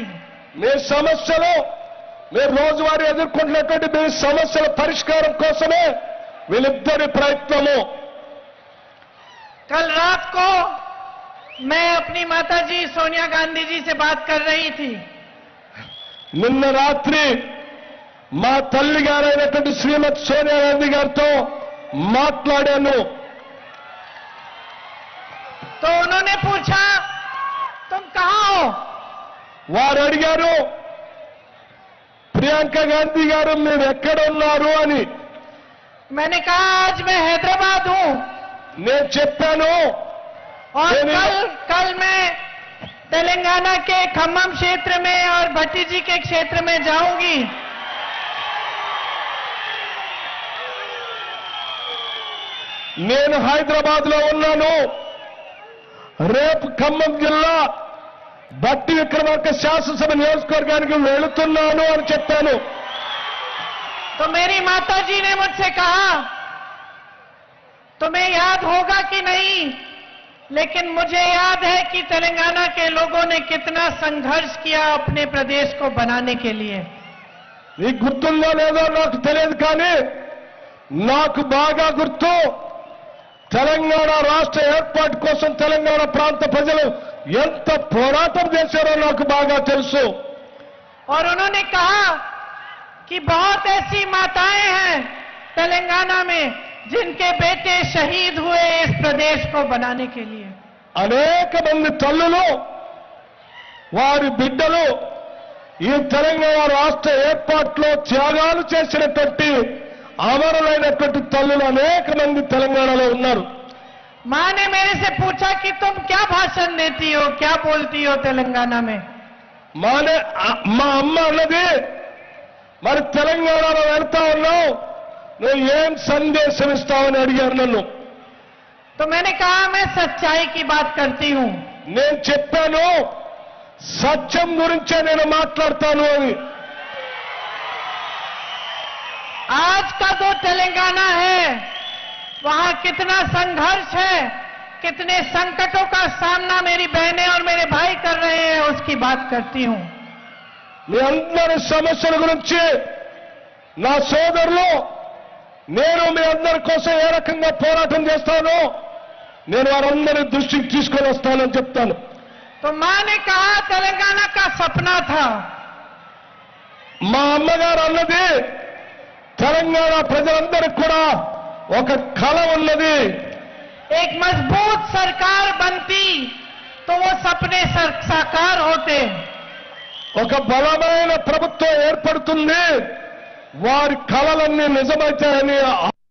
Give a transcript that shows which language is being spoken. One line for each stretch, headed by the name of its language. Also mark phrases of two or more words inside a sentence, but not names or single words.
Telugu: మీ సమస్యలు, మీరు రోజువారీ ఎదుర్కొంటున్నటువంటి మీ సమస్యల పరిష్కారం కోసమే వీళ్ళిద్దరి ప్రయత్నము.
Hindi: कल रात को मैं अपनी माताजी सोनिया गांधी जी से बात कर रही थी.
Telugu: నిన్న రాత్రి మా తల్లి గారైనటువంటి శ్రీమతి సోనియా గాంధీ గారితో మాట్లాడాను.
Hindi: तो उन्होंने पूछा, तुम कहां हो?
Telugu: వారు అడిగారు, ప్రియాంక గాంధీ గారు మీరు ఎక్కడ ఉన్నారు అని.
Hindi: मैंने कहा आज मैं हैदराबाद हूं
Telugu: నేను చెప్పాను,
Hindi: और मैंने- कल मैं तेलंगाना के खम्मम क्षेत्र में और भट्टी जी के क्षेत्र में जाऊंगी.
Telugu: నేను హైదరాబాద్ లో ఉన్నాను, రేపు ఖమ్మం జిల్లా భట్టి విక్రమార్క శాసనసభ నియోజకవర్గానికి వెళుతున్నాను అని చెప్పాను.
Hindi: तो मेरी माता जी ने मुझसे कहा, तुम्हें याद होगा कि नहीं, लेकिन मुझे याद है कि तेलंगाना के लोगों ने कितना संघर्ष किया अपने प्रदेश को बनाने के लिए.
Telugu: నీకు గుర్తుందో లేదో నాకు తెలియదు, కానీ నాకు బాగా గుర్తు, తెలంగాణ రాష్ట్ర ఏర్పాటు కోసం తెలంగాణ ప్రాంత ప్రజలు ఎంత పోరాటం చేశారో నాకు బాగా తెలుసు.
Hindi: और उन्होंने कहा कि बहुत ऐसी माताएं हैं तेलंगाना में जिनके बेटे शहीद हुए इस प्रदेश को बनाने के लिए.
Telugu: అనేక మంది తల్లులు, వారి బిడ్డలు ఈ తెలంగాణ రాష్ట్ర ఏర్పాటులో త్యాగాలు చేసినటువంటి అమరులైనటువంటి తల్లులు అనేక మంది తెలంగాణలో ఉన్నారు.
Hindi: मां ने मेरे से पूछा कि तुम क्या भाषण देती हो, क्या बोलती हो तेलंगाना में.
Telugu: మా అమ్మ అన్నది, మరి తెలంగాణలో వెళ్తా ఉన్నావు, నువ్వు ఏం సందేశం ఇస్తావని అడిగారు నన్ను.
Hindi: तो मैंने कहा मैं सच्चाई की बात करती हूं.
Telugu: నేను చెప్పాను, సత్యం గురించే నేను మాట్లాడతాను అని.
Hindi: आज का जो तेलंगाना है वहां कितना संघर्ष है, कितने संकटों का सामना मेरी बहनें और मेरे भाई कर रहे हैं, उसकी बात करती हूं.
Telugu: మీ అందరి సమస్యల గురించి నా సోదరులు, నేను మీ అందరి కోసం ఏ రకంగా పోరాటం చేస్తానో నేను వారందరి దృష్టికి తీసుకొని వస్తానని చెప్తాను.
Hindi: तो मां ने कहा तेलंगाना का सपना था.
Telugu: మా అమ్మగారు అన్నది, తెలంగాణ ప్రజలందరికీ కూడా ఒక కళ ఉన్నది.
Hindi: एक मजबूत सरकार बनती तो वो सपने साकार होते.
Telugu: ఒక బలమైన ప్రభుత్వం ఏర్పడుతుంది, వారి కళలన్నీ నిజమవుతాయని